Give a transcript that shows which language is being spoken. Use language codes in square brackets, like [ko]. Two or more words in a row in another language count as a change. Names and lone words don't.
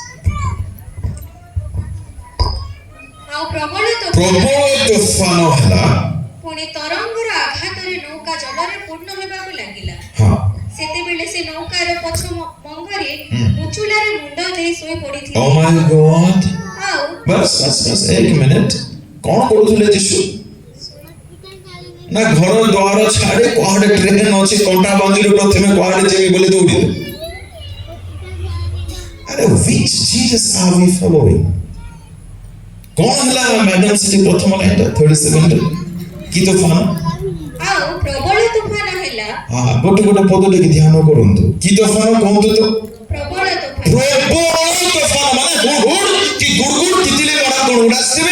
[or] ପ୍ରବଳ ତୋଫାନ ହେଲା, ପୁଣି ତରଙ୍ଗର ଆଘାତରେ ନୌକା ଜଳରେ ପୂର୍ଣ୍ଣ ହେବାକୁ ଲାଗିଲା। ସେତେବେଳେ ସେ ନୌକାର ପଛ ମଙ୍ଗରେ ଉଚୁଲାରେ ମୁଣ୍ଡ ଦେଇ ଶୋଇ ପଡ଼ିଥିଲେ। [en] oh my god, [or] ଆଉ ବାସ୍ ଏକ ମିନିଟ୍। କଣ କରୁଥିଲେ ଯୀଶୁ? ନା ଘର ଦ୍ୱାର ଛାଡି କୁଆଡେ ଟ୍ରେନ ଅଛି, କଣ୍ଟା ବାଞ୍ଜିରୁ ପ୍ରଥମେ କୁଆଡେ ଯିବି ବୋଲି ଦୌଡ଼ିଲେ। [en] ଆରେ which Jesus are we following? [or] କଣ ହେଲା ମ୍ୟାଡାମ ସେଠି ପ୍ରଥମ ଲାଇନଟା 37ରେ? କି ତୋଫାନ? ଆଉ ପ୍ରବଳ ତୁଫାନ ହେଲା। ଗୋଟେ ପଦ ଟିକେ ଧ୍ୟାନ କରନ୍ତୁ। କି ତୋଫାନ କୁହନ୍ତୁ ତ? ପ୍ରବଳ ତୁଫାନ। ପ୍ରବଳ ତୋଫାନ ମାନେ ଗୁଡଗୁଡ କି ଗୁଡଗୁଡ ତିତିଲି ଗଡା ଗୁଡଗୁଡ ଆସିବେ।